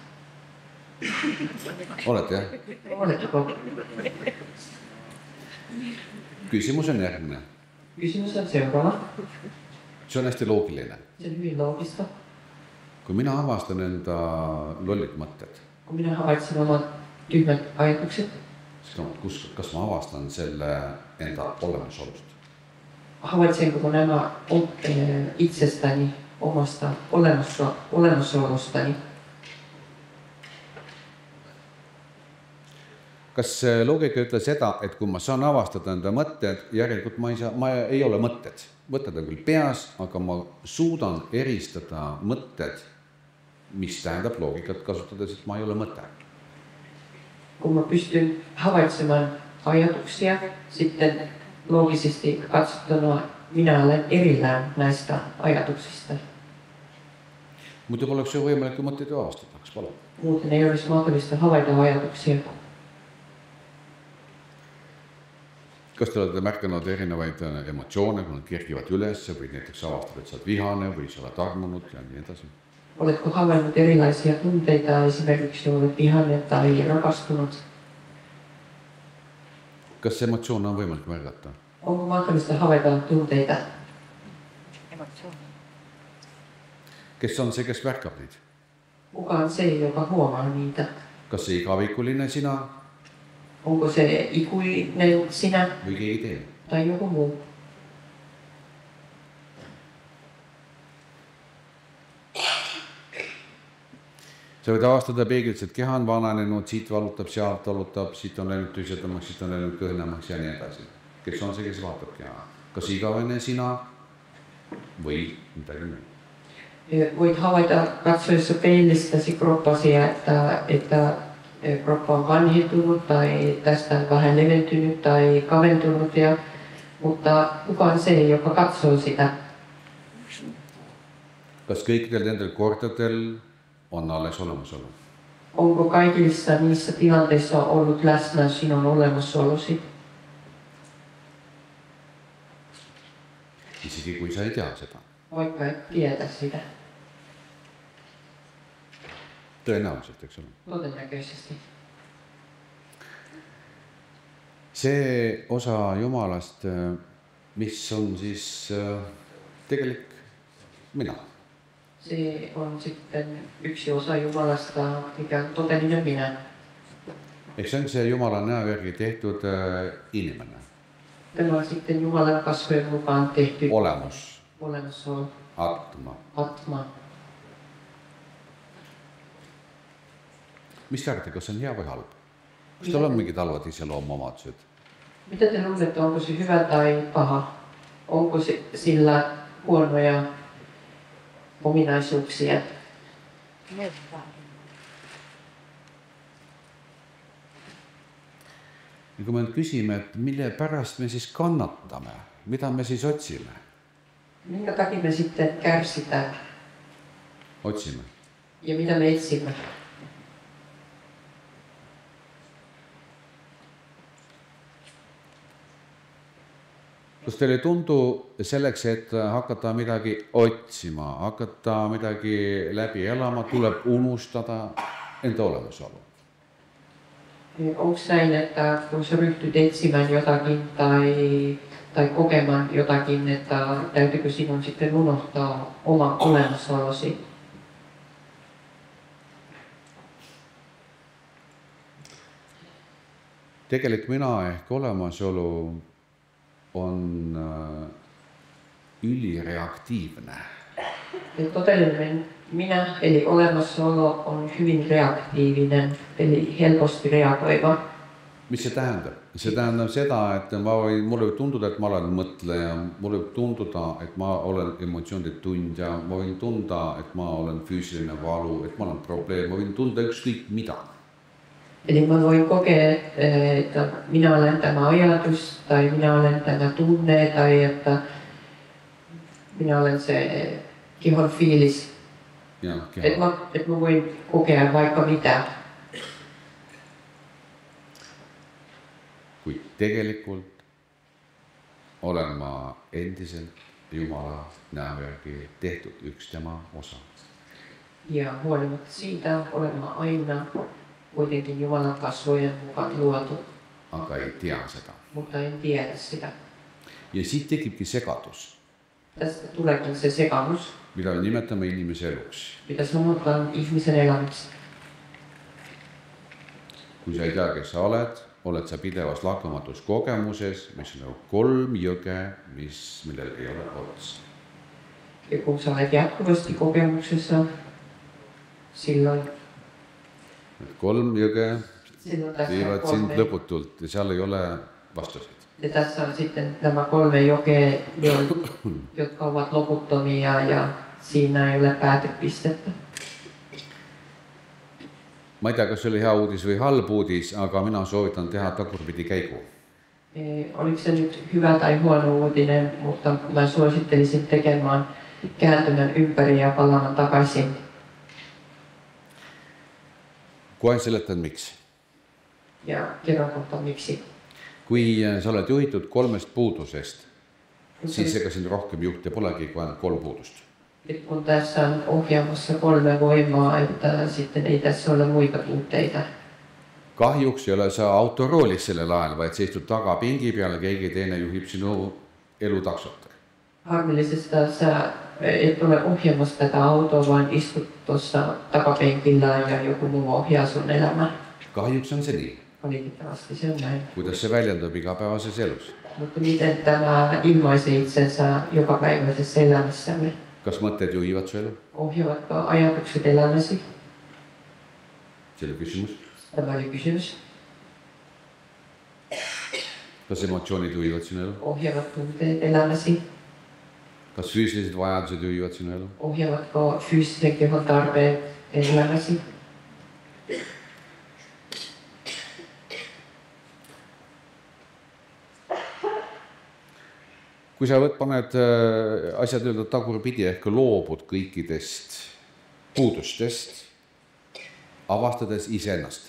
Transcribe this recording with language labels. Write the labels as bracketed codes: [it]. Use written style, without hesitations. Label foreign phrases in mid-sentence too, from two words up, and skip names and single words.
[et] Olete, jah? [fi] Oletteko? [et] Kysymys on järgmine. [fi] Kysymys on seuraava. [et] See on hästi loogiline. [fi] Se on hyvin loogista. [et] Kui mina avastan enda lollid mõtted, [fi] Kun minä havaitsen omat tyhmät ajatukset, [et] siis kas ma avastan selle enda olemasolust? [fi] havaitsenko nämä itsestäni, omasta olemasolostani? [et] Kas see loogika ütleb seda, et kui ma saan avastada enda mõtted, järelikult ma ei ole mõtted. Mõtted on küll peas, aga ma suudan eristada mõtted, mis tähendab loogikat kasutades, et ma ei ole mõte. [fi] Kun mä pystyn havaitsemaan ajatuksia, sitten loogisesti katsottuna minä olen erillään näistä ajatuksista. [et] Muidu poleks ju võimalik, kui mõtteid avastada, eks palun. [fi] Muuten ei olisi mahdollista havaita ajatuksia. [et] Kas te olete märkanud erinevaid emotsioone, kui nad kerkivad üles, või näiteks avastad, et sa oled vihane või sa oled armunud ja nii edasi? [fi] Oletko havainnut erilaisia tunteita, esimerkiksi olet vihainen tai rakastunut? [et] Kas emotsioon on võimalik märgata? [fi] Onko mahdollista havaita tunteita? [et] Kes on see, kes märkab neid? [fi] Kuka on se, joka huomaa niitä? [et] Kas see igavikuline sina [fi] Onko se ikuinen sinä [et] või keegi teine? [fi] tai joku muu? [et] Sa võid avastada peeglits, et keha on vananenud, siit valutab, sealt valutab, siit on läinud tühjendamaks, siit on läinud kõhnemaks ja nii edasi. Kes on see, kes vaatab keha? Kas igavene sina või midagi muu? [fi] Voit havaita katsoessa peilistäsi kroppasi, että kroppa on vanhentunut tai tästä on vähän leventynyt tai kaventunut, mutta kuka on se, joka katsoo sitä? [et] Kas kõikidel nendel kordadel on alles olemasolu? [fi] Onko kaikissa niissä tilanteissa ollut läsnä sinun olemasolosi? [et] Isegi kui sa ei tea seda. [fi] Vaikka et tiedä sitä. [et] Tõenäoliselt, eks ole. [fi] Todennäköisesti. [et] See osa Jumalast, mis on siis tegelik mina. [fi] Se on sitten yksi osa Jumalasta, mikä on todellinen minä. [et] Eks see on see Jumala näo järgi tehtud inimene. [fi] Tämä on sitten Jumalan kasvojen mukaan tehty [et] Olemusolu. Atma. Mis te arvate, kas see on hea või halb? Kas tal on mingid halvad iseloomuomadused? [fi] Mitä te luulette, onko se hyvä tai paha? Onko sillä huonoja ominaisuuksia? [et] Ja kui me nüüd küsime, et mille pärast me siis kannatame, mida me siis otsime? [fi] Minkä takia me sitten kärsitään? [et] Otsime. [fi] Ja mitä me etsimme? [et] Kas teile ei tundu selleks, et hakata midagi otsima, hakata midagi läbi elama, tuleb unustada enda olemasolu? [fi] Onko näin, että kun sä ryhtyt etsimään jotakin tai kokemaan jotakin, että täytyykö sinun sitten unohtaa oma olemasolosi? [et] tegelik mina ehk olemasolu on ülireaktiivne. [fi] Todellinen minä, eli olemassaolo, on hyvin reaktiivinen, eli helposti reagoiva. [et] Mis see tähendab? See tähendab seda, et mulle võib tunduda, et ma olen mõtleja, mulle võib tunduda, et ma olen emotsioonide tundja, ma võin tunda, et ma olen füüsiline valu, et ma olen probleem, ma võin tunda ükskõik mida. [fi] Eli mä voin kokea, että minä olen tämä ajatus, tai minä olen tämä tunne, tai että minä olen se kehon fiilis. Että mä voin kokea vaikka mitä. [et] Kuid tegelikult olen ma endiselt Jumala näo järgi tehtud üks tema osa. [fi] Ja huolimatta siitä olen mä aina kuitenkin Jumalan kasvojen mukaan luotu. [et] Aga ei tea seda. [fi] Mutta en tiedä sitä. [et] Ja siit tekibki segadus. [fi] Tästä tuleekin se sekamus, [et] mida me nimetame inimese eluks. [fi] Mitä sanotaan ihmisen elämistä. [et] Kui sa ei tea, kes sa oled sa pidevas lakamatus kogemuses, mis on nagu 3 jõge, millel ei ole ots. [fi] Ja kun sä olet jatkuvasti kokemuksessa, silloin [et] 3 jõge viivad sind 3. lõputult ja seal ei ole vastuseid. [fi] Ja tässä on sitten nämä 3 jokea, jotka ovat loputtomia ja siinä ei ole päätepistettä. [et] Ma ei tea, kas see oli hea uudis või halb uudis, aga mina soovitan teha tagurpidi käigu. [fi] Oliko se nyt hyvä tai huono uutinen, mutta mä suosittelisin tekemään kääntymän ympäri ja palaamaan takaisin. [et] Kohe seletan miks. [fi] Ja kerron kohta miksi. [et] Kui sa oled juhitud 3 puudusest, siis ega sind rohkem juhte polegi kui ainult 3 puudust. [fi] Et kun tässä on ohjaamassa 3 voimaa, että sitten ei tässä ole muita puutteita. [et] Kahjuks ei ole sa autoroolis sellel ajal, vaid sa istud tagapingi peal ja keegi teine juhib sinu elutaksot. [fi] Harmillisesta sä et ole ohjaamassa tätä autoa, vaan istut tuossa takapenkillä ja joku muu ohjaa sun elämää. [et] Kahjuks on se nii. [fi] Valitettavasti se on näin. [et] Kuidas se väljendub igapäevases elus? [fi] Mutta miten tämä ilmaisee itsensä jokapäiväisessä elämässämme? [et] Kas mõtted juhivad su elu? [fi] Ohjaavatko ajatukset elämäsi? [et] See oli küsimus. [fi] Tämä oli kysymys. [et] Kas emotsioonid juhivad sinu elu? [fi] Ohjaavat tunteet elämäsi? [et] Kas füüsilised vajadused juhivad sinu elu? [fi] Ohjaavatko fyysisen kehon tarpeet elämäsi? [et] Kui sa paned asjad öelda tagurpidi ehk loobud kõikidest puudustest, avastades iseennast.